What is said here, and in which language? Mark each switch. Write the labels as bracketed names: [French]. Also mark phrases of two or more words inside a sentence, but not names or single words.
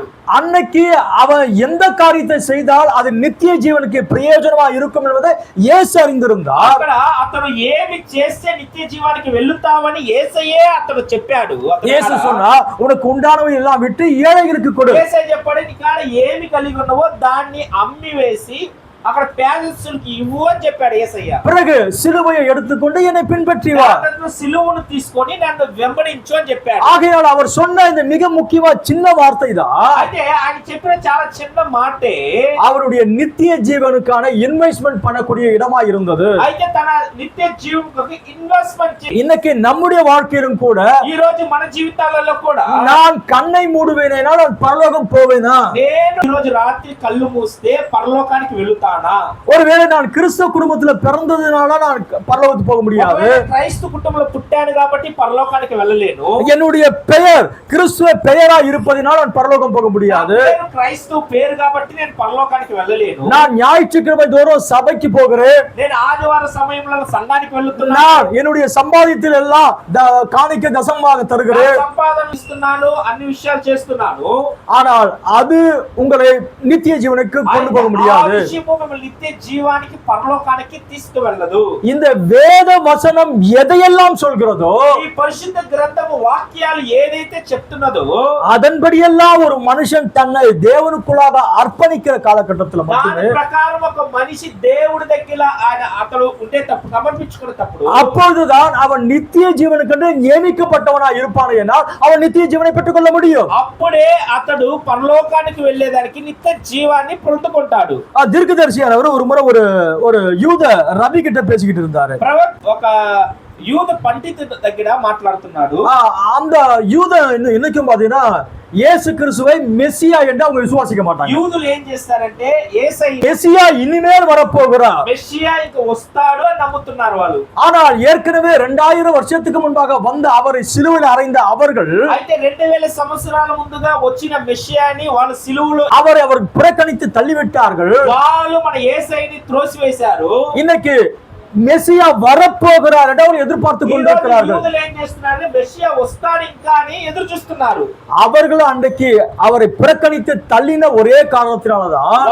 [Tamil] அன்னைக்கு அவன் எந்த காரியத்தை செய்தால் அது நித்திய ஜீவனுக்கு பிரயோஜனமா இருக்கும் என்பதை இயேசு அறிந்திருந்தார். [Telugu] అక్కడ అతడు ఏమి చేస్తే నిత్య జీవానికి వెళ్తావని యేసయ్యే అతడు చెప్పాడు. [Tamil] இயேசு சொன்னா, உனக்கு உண்டானவை எல்லாம் விட்டு ஏழைகளுக்கு கொடு. [Telugu] యేసయ్య చెప్పాడు, నీకాడ ఏమి కలిగి ఉన్నావో దాన్ని అమ్మి వేసి అక్కడ పేదలకు ఇవ్వు అని చెప్పాడు యేసయ్య. [Tamil] பிறகு சிலுவையை எடுத்துக்கொண்டு என்னை பின்பற்றி வா. [Telugu] సిలువను తీసుకొని నన్ను వెంబడించు అని చెప్పాడు. [Tamil] ஆகையால் அவர் சொன்ன இந்த மிக முக்கியமா சின்ன வார்த்தை தான், [Telugu] అయితే ఆయన చెప్పిన చాలా చిన్న మాటే [Tamil] அவருடைய நித்திய ஜீவனுக்கான இன்வெஸ்ட்மெண்ட் பண்ணக்கூடிய இடமா இருந்தது. [Telugu] అయితే తన నిత్య జీవనకు ఇన్వెస్ట్మెంట్ [Tamil] இன்னைக்கு நம்முடைய வாழ்க்கையிலும் கூட [Telugu] ఈ రోజు మన జీవితాలలో కూడా [Tamil] நான் கண்ணை மூடுவேனேனா நான் பரலோகம் போவேனா, [Telugu] నేను ఈ రోజు రాత్రి కళ్ళు మూస్తే పరలోకానికి వెళ్తానా, [Tamil] ஒருவேளை நான் கிறிஸ்தவ குடும்பத்துல பிறந்ததுனால நான் பரலோகத்துக்கு போக முடியாது, [Telugu] క్రైస్తవ కుటుంబంలో పుట్టాను కాబట్టి పరలోకానికి వెళ్ళలేను, [Tamil] என்னுடைய பெயர் கிறிஸ்துவ பெயரா இருப்பதினால் நான் பரலோகம் போக முடியாது, [Telugu] క్రైస్తవ పేరు కాబట్టి నేను పరలోకానికి వెళ్ళలేను, [Tamil] நான் ஞாயிற்றுக்கிழமை தோறும் சபைக்கு போகிறேன், [Telugu] నేను ఆదివార సమయంలో సంఘానికి వెళ్తున్నాను, [Tamil] நான் என்னுடைய சம்பாதியத்தில் எல்லாம் காணிக்க தசமமாக தருகிறேன், [Telugu] సంపాదన ఇస్తున్నాను, అన్ని విషయాలు చేస్తున్నాను, [Tamil] ஆனால் அது உங்களை நித்திய ஜீவனுக்கு கொண்டு போக முடியாது. [Telugu] మిమ్మల్ని నిత్య జీవానికి పరలోకానికి తీసుకువెళ్ళదు. [Tamil] இந்த வேத வசனம் எதையெல்லாம் சொல்கிறதோ [Telugu] ఈ పరిశుద్ధ గ్రంథము వాక్యాలు ఏదైతే చెప్తున్నదో [Tamil] அதன்படியெல்லாம் ஒரு மனுஷன் தன்னை தேவனுக்குள்ளாக அர்ப்பணிக்கிற காலகட்டத்துல [Telugu] దాని [Tamil] மட்டுமே [Telugu] ప్రకారం ఒక మనిషి దేవుడి దగ్గర ఆయన అతడు ఉండేటప్పుడు సమర్పించుకునేటప్పుడు [Tamil] அப்பொழுதுதான் அவன் நித்திய ஜீவனுக்கென்று நியமிக்கப்பட்டவனா இருப்பானேனால் அவன் நித்திய ஜீவனை பெற்றுக்கொள்ள முடியும். [Telugu] అప్పుడే అతడు పరలోకానికి వెళ్ళేదానికి నిత్య జీవాన్ని పొందుకుంటాడు. [Tamil] தீர்க்கதரிசியானவர் ஒரு முறை ஒரு ஒரு யூத ரபி கிட்ட பேசிக்கிட்டு இருந்தாரு. [Telugu] ఒక యూద పండితుడి దగ్గర మాట్లాడుతున్నాడు. [Tamil] அந்த யூத இன்னைக்கும் பாத்தீங்கன்னா இயேசு கிறிஸ்துவை மெசியா என்று அவங்க விசுவாசிக்க மாட்டாங்க. [Telugu] యూదులు ఏం చేస్తారంటే యేసయ్య [Tamil] மெசியா இனிமேல் வரப்போகிறார், [Telugu] మెస్సియా ఇంక వస్తాడు అని నమ్ముతున్నారు వాళ్ళు. [Tamil] ஆனால் ஏற்கனவே 2000 வருஷத்துக்கு முன்பாக வந்த அவரை சிலுவையில் அறைந்த அவர்கள் [Telugu] అయితే 2000 సంవత్సరాల ముందుగా వచ్చిన మెస్సియాని వాళ్ళు సిలువలో [Tamil] அவரை அவர் புறக்கணித்து தள்ளிவிட்டார்கள். [Telugu] వాళ్ళు మన యేసయ్యని త్రోసివేశారు. [Tamil] இன்னைக்கு மெசியா வரப்போகிறார் என்று அவர் எதிர்பார்த்து கொண்டிருக்கிறார்கள். [Telugu] యూదులు ఏం చేస్తున్నారంటే మెస్సియా వస్తాడు ఇంకా అని ఎదురు చూస్తున్నారు. [Tamil] அவர்கள் அன்றைக்கு அவரை புறக்கணித்து தள்ளின ஒரே காரணத்தினாலதான்